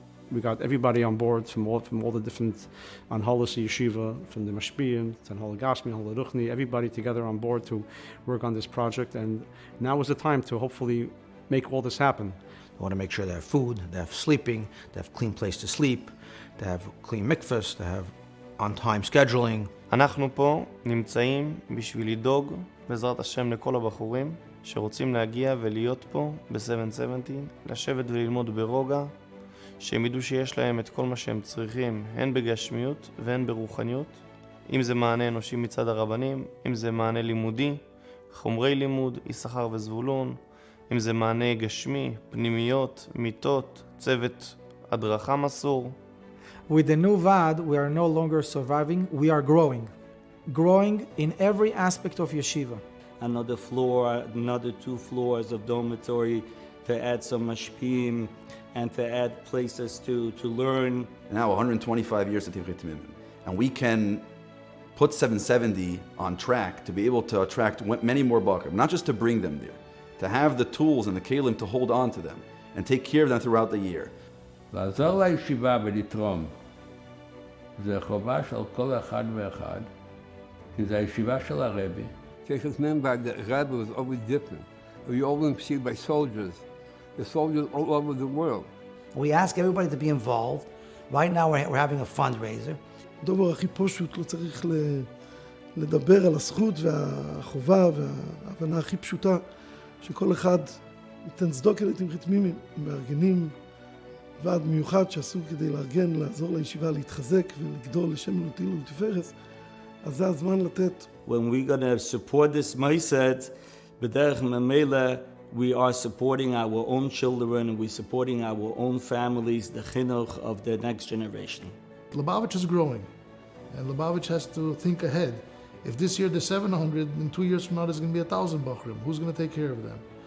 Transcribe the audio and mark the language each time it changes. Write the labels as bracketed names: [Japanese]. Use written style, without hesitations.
[English] We got everybody on board from all the different Anhalas Yeshiva, from the Mashpiyim, Anhala Gashmi, Anhala Ruchni, everybody together on board to work on this project. And now is the time to hopefully make all this happen. We want to make sure they have food, they have sleeping, they have a clean place to sleep, they have clean mikvahs, they have on-time scheduling. [Hebrew] אנחנו פה נמצאים בשביל לדאוג, בעזרת השם, לכל הבחורים שרוצים להגיע ולהיות פה ב-770, לשבת וללמוד ברוגע, שהם ידעו שיש להם את כל מה שהם צריכים, הן בגשמיות והן ברוחניות, אם זה מענה אנושי מצד הרבנים, אם זה מענה לימודי, חומרי לימוד, יששכר וזבולון, אם זה מענה גשמי, פנימיות, מיטות, צוות הדרכה מסור. [English] With the new VAD, we are no longer surviving, we are growing. Growing in every aspect of yeshiva. Another floor, another 2 floors of dormitory to add some mashpim and to add places to learn. Now 125 years of Timchei Timimim, and we can put 770 on track to be able to attract many more Bakrim, not just to bring them there, to have the tools and the kelim to hold on to them and take care of them throughout the year. [Hebrew] לעזור לישיבה ולתרום זה חובה של כל אחד ואחד, כי זה הישיבה של הרבי. [English] Because remember, the Rebbe was always different. We always see by soldiers, the soldiers all over the world. We ask everybody to be involved. Right now we're having a fundraiser. [Hebrew] הדבר הכי פשוט, לא צריך לדבר על הזכות והחובה וההבנה הכי פשוטה, שכל אחד ייתן צדוקה לתמחית תמימים, מארגנים ועד מיוחד שעשו כדי לארגן, לעזור לישיבה להתחזק ולגדול לשם ולתהילה ולתפארת, אז זה הזמן לתת. [English] When we're going to support this Moised, [Hebrew] b'derech memela, [English] we are supporting our own children and we're supporting our own families, the chinuch of the next generation. Lubavitch is growing, and Lubavitch has to think ahead. If this year there's 700, in 2 years from now there's going to be 1,000 Bachrim. Who's going to take care of them?